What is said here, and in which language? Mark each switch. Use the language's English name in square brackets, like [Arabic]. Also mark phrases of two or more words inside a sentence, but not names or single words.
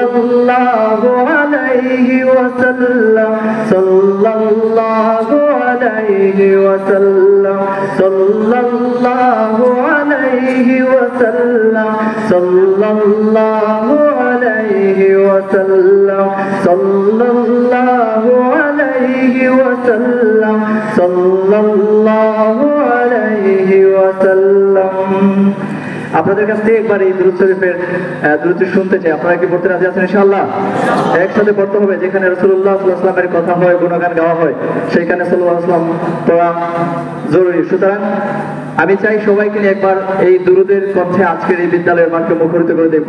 [Arabic] اللہ علیہ وسلم، صلی اللہ علیہ وسلم، صلی اللہ علیہ وسلم، صلی اللہ علیہ وسلم، صلی اللہ علیہ وسلم، صلی اللہ علیہ وسلم. [Bangla] আপনাদের কাছ থেকে একবার এই দুরূদ শরীফের দুরূদ শুনতে চাই। আপনারা কি পড়তে রাজি আছেন ইনশাআল্লাহ? একসাথে পড়তে হবে। যেখানে [Arabic] رسول الله صلى الله عليه وسلم [Bangla] কথা হয়, গুণগান গাওয়া হয়, সেখানে [Arabic] صلى الله عليه وسلم [Bangla] পড়া জরুরি. সুতরাং আমি চাই সবাইকে নিয়ে একবার এই দুরূদের কণ্ঠে আজকের এই বিদ্যালয়ের মাঠকে মুখরিত করে দেই।